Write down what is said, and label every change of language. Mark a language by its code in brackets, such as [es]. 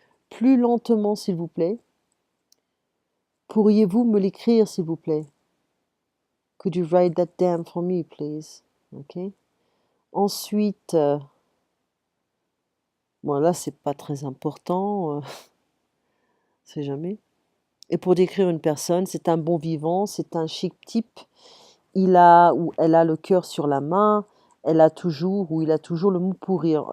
[fr] Plus lentement, s'il vous plaît. Pourriez-vous me l'écrire, s'il vous plaît? [en] Could you write that down for me, please? Ok. [fr] Ensuite, bon là, c'est pas très important. C'est jamais. Et pour décrire une personne, c'est un bon vivant, c'est un chic type. Il a ou elle a le cœur sur la main, elle a toujours ou il a toujours le mot pour rire.